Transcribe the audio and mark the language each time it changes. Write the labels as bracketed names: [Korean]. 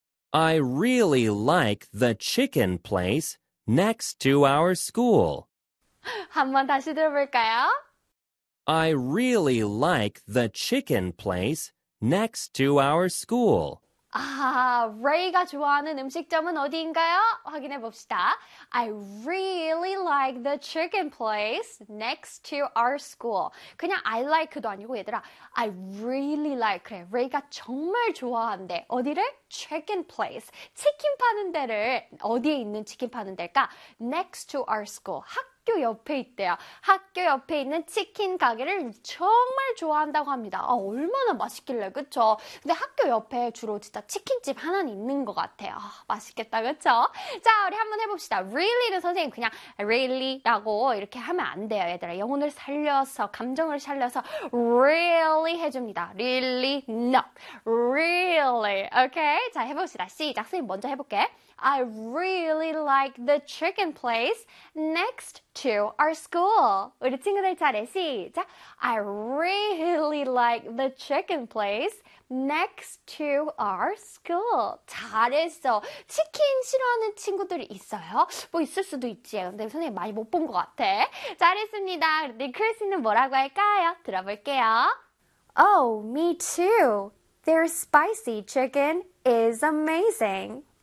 [English] I really like the chicken place next to our school. [Korean] 한번 다시 들어볼까요? [English] I really like the chicken place next to our school. [Korean] 아, Ray가 좋아하는 음식점은 어디인가요? 확인해 봅시다. [English] I really like the chicken place next to our school. [Korean] 그냥 I like도 아니고 얘들아, [English] I really like [Korean] 그래. Ray가 정말 좋아한대. 어디를? Chicken place. 치킨 파는 데를 어디에 있는 치킨 파는 데일까? [English] Next to our school. [Korean] 학교 옆에 있대요. 학교 옆에 있는 치킨 가게를 정말 좋아한다고 합니다. 아, 얼마나 맛있길래, 그쵸? 근데 학교 옆에 주로 진짜 치킨집 하나는 있는 것 같아요. 아, 맛있겠다, 그쵸? 자, 우리 한번 해봅시다. Really는 선생님 그냥 really라고 이렇게 하면 안 돼요, 얘들아. 영혼을 살려서, 감정을 살려서 really 해줍니다. [English] Really? No. [Korean] Really. Okay? 자, 해봅시다. 시작. 선생님 먼저 해볼게. [English] I really like the chicken place next to our school. [Korean] 우리 친구들 차례 시작. [English] I really like the chicken place next to our school. [Korean] 잘했어. 치킨 싫어하는 친구들이 있어요? 뭐 있을 수도 있지. 근데 선생님 많이 못 본 것 같아. 잘했습니다. 근데 크리스는 뭐라고 할까요? 들어볼게요. [English] Oh, me too. Their spicy chicken is amazing.